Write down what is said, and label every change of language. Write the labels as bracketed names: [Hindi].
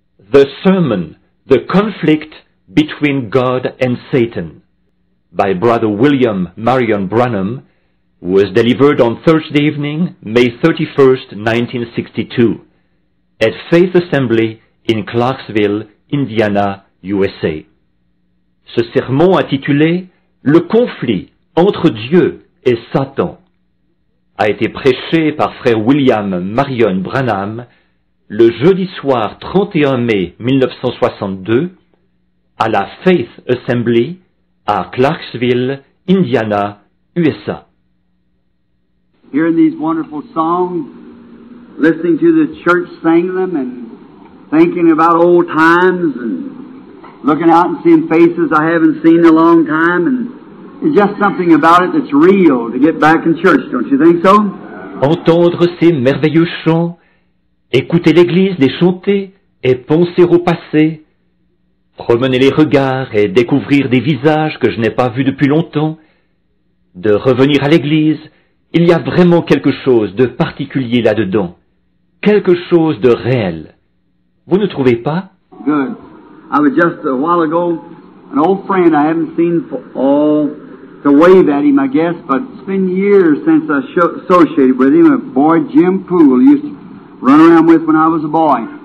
[English] The Sermon, The Conflict Between God and Satan, by Brother William Marion Branham, was delivered on Thursday evening, May 31st, 1962, at Faith Assembly in Clarksville, Indiana, USA. [French] Ce sermon intitulé « Le conflit entre Dieu et Satan » a été prêché par frère William Marion Branham le jeudi soir 31 mai 1962 à la Faith Assembly à Clarksville, Indiana, USA. [English] Hearing these wonderful songs, listening to the church sing them, and thinking about old times, and looking out and seeing faces I haven't seen in a long time, and there's just something about it that's real to get back in church, don't you think so? [French] Entendre ces merveilleux chants, écouter l'église les chanter et penser au passé, promener les regards et découvrir des visages que je n'ai pas vus depuis longtemps, de revenir à l'église, il y a vraiment quelque chose de particulier là-dedans, quelque chose de réel. Vous ne trouvez pas? [English] Good. I was just a while ago, an old friend I haven't seen for to wave at him, I guess, but it's been years since I associated with him, a boy, Jim Poole, used to run around with when I was a boy.